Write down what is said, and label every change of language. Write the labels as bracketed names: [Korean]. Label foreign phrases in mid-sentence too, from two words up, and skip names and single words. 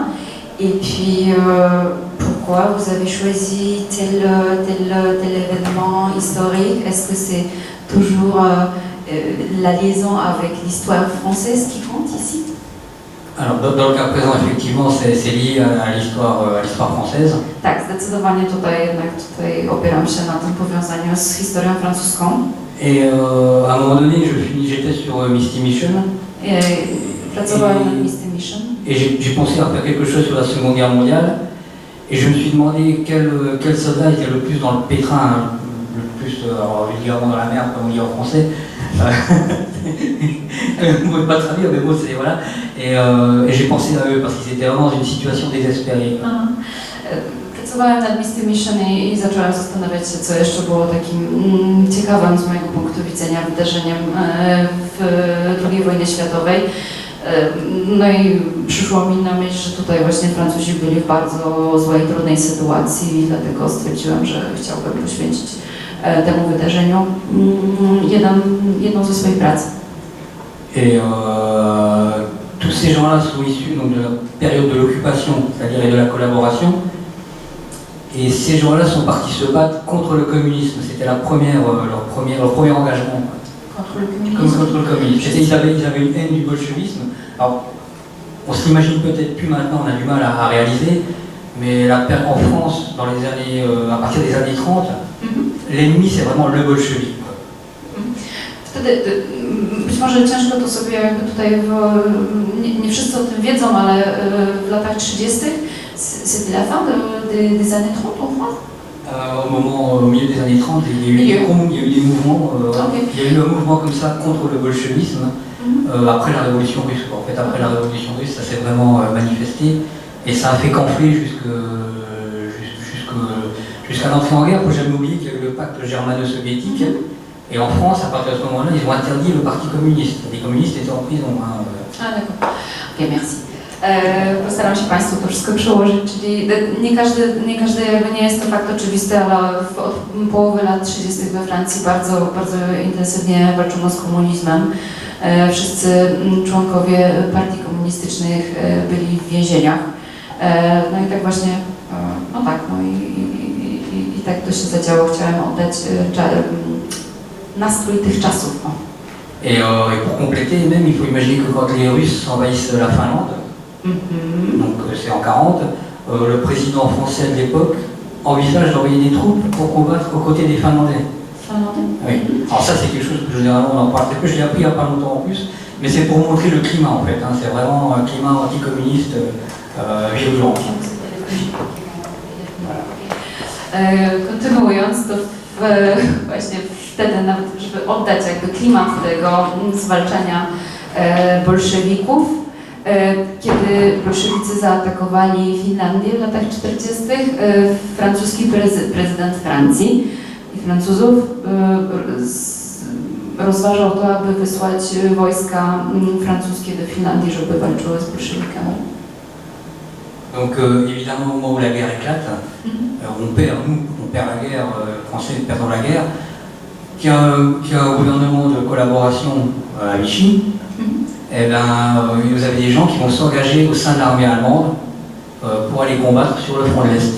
[French] Et puis, pourquoi vous avez choisi tel événement historique? Est-ce que c'est toujours la liaison avec l'histoire française qui compte ici? Alors, dans le cas présent, effectivement, c'est lié à l'histoire française. [Polish] Tak, zdecydowanie tutaj opieram się na tym powiązaniu z historią francuską. [French] Et à un moment donné, j'étais sur Misty Mission. [Polish] Pracowałem nad Misty Mission. [French] Et j'ai pensé à faire quelque chose sur la Seconde Guerre mondiale. Et je me suis demandé quel soldat était le plus dans le pétrin, le plus, alors vulgairement dans la merde, comme on dit en français. On ne peut pas traduire, mais bon, c'est voilà. Et j'ai pensé à eux parce qu'ils étaient vraiment dans une situation désespérée. [Polish] Pracowałem nad Misty Mission i zaczęłam zastanawiać się, co jeszcze było takim ciekawym z mojego punktu widzenia wydarzeniem w II wojnie światowej. No i przyszło mi na myśl, że tutaj właśnie Francuzi byli w bardzo złej, trudnej sytuacji i dlatego stwierdziłam, że chciałbym poświęcić temu wydarzeniu jedną ze swoich prac. [French] Et tous ces gens-là sont issus donc, de la période de l'occupation, c'est-à-dire de la collaboration. Et ces gens-là sont partis se battre contre le communisme. C'était leur premier engagement. Contre le communisme. Contre le communisme. Ils avaient une haine du bolchevisme. Alors, on s'imagine peut-être plus maintenant, on a du mal à réaliser, mais en France, dans les années, à partir des années 30, l'ennemi c'est vraiment le bolchevisme. [Polish] Wtedy, być może ciężko to sobie jakby tutaj, nie wszyscy o tym wiedzą, ale w latach 30. [French] C'était la fin des années 30 en France? Au milieu des années 30, il y a eu des mouvements, il y a eu un mouvement comme ça contre le bolchevisme après la révolution russe. En fait, après la révolution russe, ça s'est vraiment manifesté et ça a fait qu'enfler jusqu'à l'entrée en guerre. Il ne faut jamais oublier qu'il y a eu le pacte germano-soviétique et en France, à partir de ce moment-là, ils ont interdit le parti communiste. Les communistes étaient en prison. Ah d'accord. Ok, merci. [Polish] Postaram się Państwu to wszystko przełożyć, czyli nie jest to fakt oczywisty, ale od połowy lat 30. we Francji bardzo intensywnie walczono z komunizmem. Wszyscy członkowie partii komunistycznych byli w więzieniach. No i tak właśnie, no tak, no i tak to się zadziało. Chciałem oddać nastrój tych czasów. O. [French] Et pour compléter, même il faut imaginer que quand les Russes envahissent la Finlande, donc c'est en 40, le président français de l'époque envisage d'envoyer des troupes pour combattre aux côtés des Finlandais. Oui. Alors ça c'est quelque chose que généralement on en parle très peu, je l'ai appris il n'y a pas longtemps en plus, mais c'est pour montrer le climat en fait, hein. C'est vraiment un climat anticommuniste virulent. [Polish] Kontynuując, to właśnie wtedy nawet, żeby oddać jakby klimat tego zwalczania bolszewików, kiedy bolszewicy zaatakowali Finlandię w latach 40., francuski prezydent Francji i Francuzów rozważał to, aby wysłać wojska francuskie do Finlandii, żeby walczyły z bolszewikami. [French] Donc évidemment au moment où la guerre éclate, on perd la guerre, Français perdant la guerre, qu'il y a un gouvernement de collaboration à Vichy, et ben, vous avez des gens qui vont s'engager au sein de l'armée allemande pour aller combattre sur le front de l'Est.